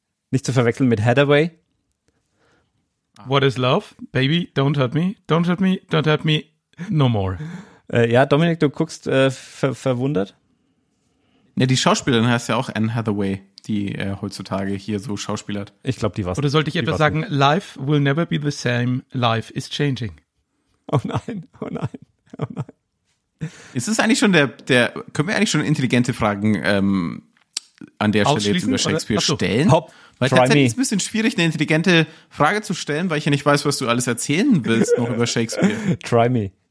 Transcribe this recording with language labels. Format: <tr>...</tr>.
<de>Nicht zu verwechseln mit Hathaway.</de> <en>What is love? Baby, don't hurt me. Don't hurt me. Don't hurt me. No more.</en> <de>Ja, Dominik, du guckst verwundert. Ja, die Schauspielerin heißt ja auch Anne Hathaway, die heutzutage hier so schauspielert. Ich glaube, die war's. Oder sollte ich etwas sagen, nicht.</de> <en>Life will never be the same, life is changing.</en> <de>Oh nein, oh nein, oh nein. Ist es eigentlich schon der können wir eigentlich schon intelligente Fragen an der Stelle jetzt über Shakespeare stellen? Hopp. Weil tatsächlich ist es ein bisschen schwierig, eine intelligente Frage zu stellen, weil ich ja nicht weiß, was du alles erzählen willst noch über Shakespeare.</de> <en>Try me.</en>